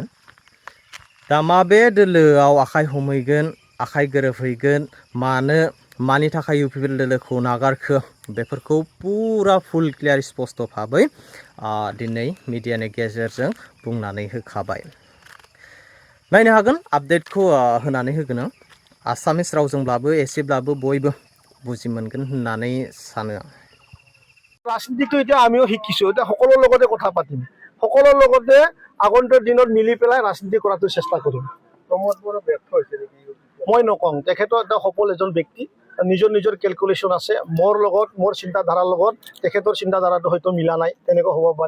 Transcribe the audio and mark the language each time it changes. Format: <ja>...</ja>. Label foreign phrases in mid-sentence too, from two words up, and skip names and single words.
<brx>दा माबे दोलोआव आखाइ हमहैगोन, आखाइ गोरोबहैगोन, मानि थाखाय UPPL दोलोखौ नागारखो बेफोरखौ पुरा</brx> <en>full clear</en> <brx>स्पष्ट भाबै दिनै मिडियानि गेजेरजों बुंनानै होखाबाय। नायनो हागोन, आपडेटखौ होनानै होगोन आं। आसामिस रावजोंब्लाबो एसेब्लाबो बयबो बुजि मोनगोन होननानै सानो आं।</brx> <as>ৰাজনীতিটো এতিয়া আমিও শিকিছো, এতিয়া সকলোৰ লগতে কথা পাতিম, সকলোৰ লগতে আগন্তুক দিনত মিলি পেলাই ৰাজনীতি কৰাটো চেষ্টা কৰিম। প্ৰমোদ বড়ো ব্যৰ্থ হৈছে নেকি? মই নকওঁ, তেখেতৰ এটা সফল এজন ব্যক্তি, নিজৰ কেলকুলেশ্যন আছে। মোৰ চিন্তাধাৰাৰ লগত তেখেতৰ চিন্তাধাৰাটো হয়তো মিলা নাই, তেনেকুৱা হ'ব পাৰে।</as>